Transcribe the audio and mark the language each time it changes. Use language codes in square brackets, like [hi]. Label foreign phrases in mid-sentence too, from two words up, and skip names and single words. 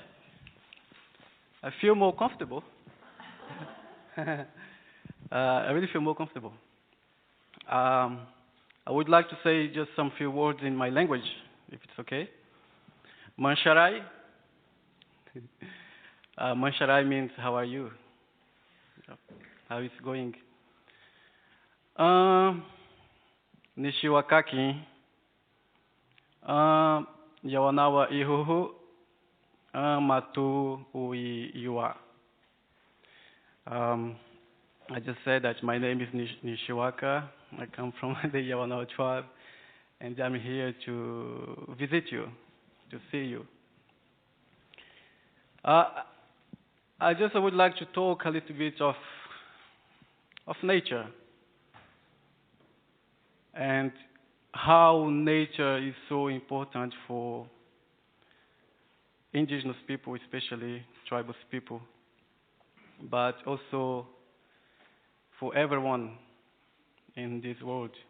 [en] I feel more comfortable. I really feel more comfortable. I would like to say just some few words in my language, if it's okay. [ywn] Mansharai. [en] Mansharai means how are you? How is it going? [ywn] Nishiwakaki. Yawanawa ihuhu. Matu ui iwa. [en] I just said that my name is Nixiwaka. I come from the Yawanawa tribe, and I'm here to visit you, to see you. I just would like to talk a little bit of nature and how nature is so important for indigenous people, especially tribal people, but also for everyone in this world.